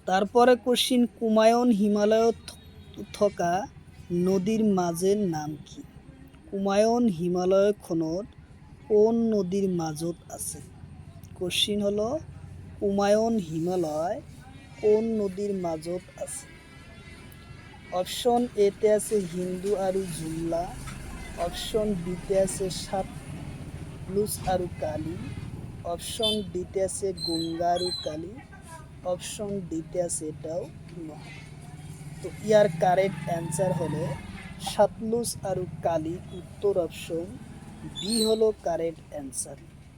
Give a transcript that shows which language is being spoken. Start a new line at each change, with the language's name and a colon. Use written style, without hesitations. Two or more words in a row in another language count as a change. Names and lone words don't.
Assamese: তারপরে কোশ্চিন কুমায়ুন হিমালয়ত থকা নদীর মাঝের নাম কি? কুমায়ুন হিমালয়খনত কোন নদীর মাজত আছে? কোশ্চিন হলো কুমায়ুন হিমালয় কোন নদীর মাজত আছে? অপশন এতে আছে হিন্দু আৰু জুমলা, অপশন বিতে আছে সাতলুজ আৰু কালি, অপশন ডিতে আছে গঙ্গা আৰু কালি, অপশন ডিতে আছে এটাও নহয়। তো ইয়ার
English: correct answer
Assamese: হলো সাতলুজ আৰু কালি, উত্তর অপশন বি হলো
English: correct answer.